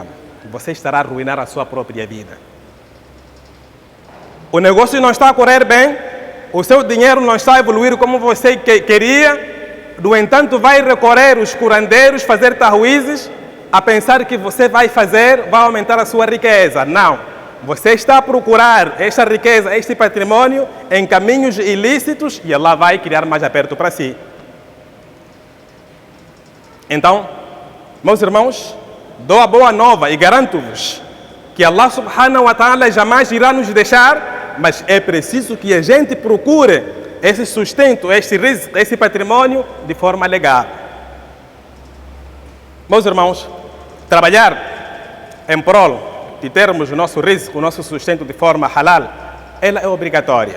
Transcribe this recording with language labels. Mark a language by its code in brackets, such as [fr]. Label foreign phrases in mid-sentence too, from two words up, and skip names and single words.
[pt] Você estará a arruinar a sua própria vida. O negócio não está a correr bem, o seu dinheiro não está a evoluir como você queria, no entanto vai recorrer os curandeiros, fazer tahuizes, a pensar que você vai aumentar a sua riqueza. Não. Você está a procurar esta riqueza, este patrimônio em caminhos ilícitos e Allah vai criar mais aperto para si. Então, meus irmãos, dou a boa nova e garanto-vos que Allah [ar] سبحانه وتعالى [pt] jamais irá nos deixar, mas é preciso que a gente procure esse sustento, este rizq, esse patrimônio de forma legal. Meus irmãos, trabalhar em prol de termos o nosso rizq, o nosso sustento de forma halal, ela é obrigatória.